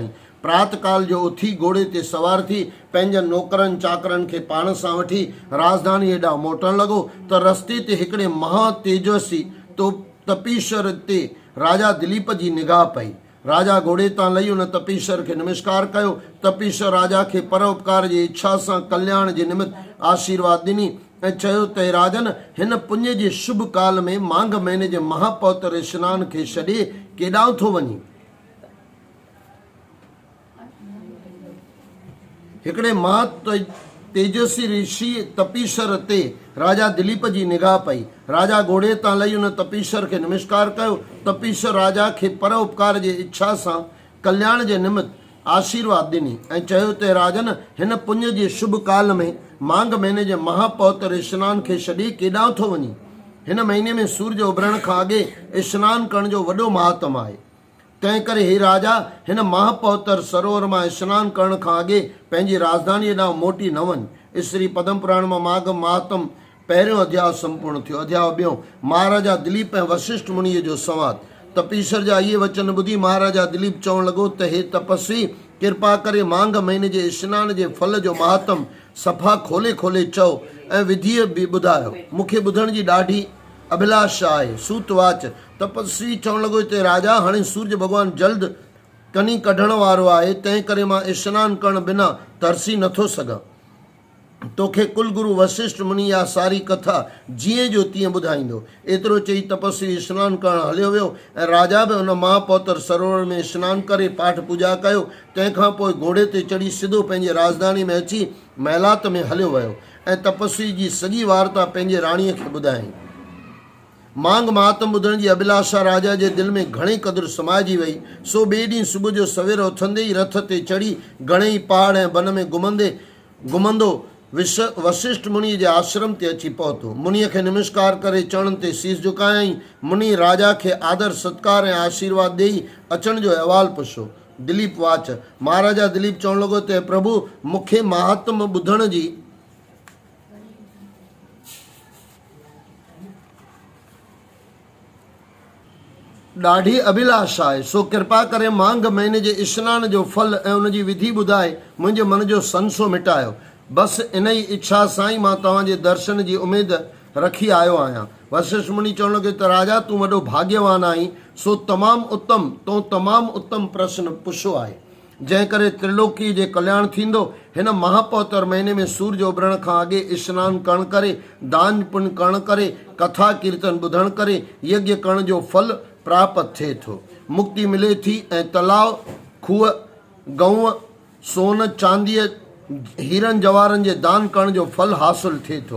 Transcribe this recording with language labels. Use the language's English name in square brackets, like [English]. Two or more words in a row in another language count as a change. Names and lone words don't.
[Sindhi] प्रातकाल जो उथी घोड़े ते सवार थी पंहिंजनि नौकरनि चाकरनि खे पाण सां वठी राजधानी हेॾां मोटण लॻो त रस्ते ते हिकिड़े महा तेजस्वी तपीश्वर ते राजा दिलीप जी निगाह पई। राजा घोड़े तां लही उन तपीश्वर खे नमस्कार कयो। तपीश्वर राजा खे परोपकार जी इच्छा सां कल्याण जे निमित्त आशीर्वाद ॾिनी ऐं चयो त हे राजन, हिन पुञ जे शुभ काल में मांघ महीने जे महापौत्र स्नान खे छॾे केॾां थो वञी? हिकिड़े महा तेजस्वी ऋषि तपीश्वर ते राजा दिलीप जी निगाह पई। राजा घोड़े तां लही उन तपीश्वर खे नमस्कार कयो। तपीश्वर राजा खे परोपकार जे इच्छा सां कल्याण जे निमित्त आशीर्वाद ॾिनी ऐं चयो त राजन, हिन पुञ जे शुभ काल में मांघ महीने जे महापौत्र स्नान खे छॾे केॾां थो वञी? हिन महीने में सूरज उभरण खां अॻे स्नान करण जो वॾो महात्म आहे। तंहिं करे हे राजा, हिन महापौत्र सरोवर मां स्नान करण खां अॻे पंहिंजी राजधानी ॾांहुं मोटी न वञ। श्री पद्म पुराण मां माघ महात्म पहिरियों अध्याय संपूर्ण थियो। अध्याय 2 महाराजा दिलीप ऐं वशिष्ठ मुनीअ जो संवाद। तपीश्वर जा इहे वचन ॿुधी महाराजा दिलीप चवण लॻो त हे तपस्वी, कृपा करे मांघ महीने जे स्नान जे फल जो महात्म सफ़ा खोले खोले चओ ऐं विधीअ बि ॿुधायो। मूंखे ॿुधण जी ॾाढी अभिलाषा आहे। सूतवाच तपस्वी चवण लॻो त राजा, हाणे सूरज भॻवानु जल्द कनी कढण वारो आहे, तंहिं करे मां स्नान करण बिना तरसी नथो सघां। तोखे कुलगुरु वशिष्ठ मुनि या सारी कथा जीअं जो तीअं ॿुधाईंदो। एतिरो चई तपस्वी स्नान करण हलियो वियो ऐं राजा बि उन महापौत्र सरोवर में स्नान करे पाठ पूजा कयो। तंहिंखां पोइ घोड़े ते चढ़ी सिधो पंहिंजे राजधानी में अची महिलात में हलियो वियो ऐं तपस्वी जी सॼी वार्ता पंहिंजे राणीअ खे ॿुधाई। मांघ महात्म ॿुधण जी अभिलाषा राजा जे दिलि में घणे क़दुरु समाइजी वई। सो ॿिए ॾींहुं सुबुह जो सवेर उथंदे ई रथ ते चढ़ी घणेई पहाड़ ऐं वन में घुमंदो वशिष्ठ मुनि जे आश्रम ते अची पहुतो। मुनीअ खे नमस्कार करे चरणनि ते शीस झुकायई। मुनि राजा खे आदर सत्कार ऐं आशीर्वाद ॾेई अचण जो अहवालु पुछो। दिलीप वाच महाराजा दिलीप चवण लॻो त प्रभु, मूंखे महात्म ॿुधण जी ॾाढी अभिलाषा आहे। सो कृपा करे मांघ महीने जे स्नान जो फल ऐं उनजी विधि ॿुधाए मुंहिंजे मन जो संसो मिटायो। बसि इन ई इच्छा सां ई मां तव्हांजे दर्शन जी उमेद रखी आयो आहियां। वशिष्ठ मुनि चवण लॻो त राजा, तूं वॾो भाग्यवान आहीं। सो तमामु उत्तम प्रश्न पुछो आहे, जंहिं करे त्रिलोकी जे कल्याण थींदो। हिन महापौत्र महीने में सूरज उभरण खां अॻे स्नान करण करे, दान पुण्य करण करे, कथा कीर्तन ॿुधण करे यज्ञ करण जो फल प्राप्त थिए थो। मुक्ति मिले थी ऐं तलाव, खूह, गऊं, सोन चांदीअ, हीरनि जवाहरनि जे दान करण जो फल हासिल थिए थो।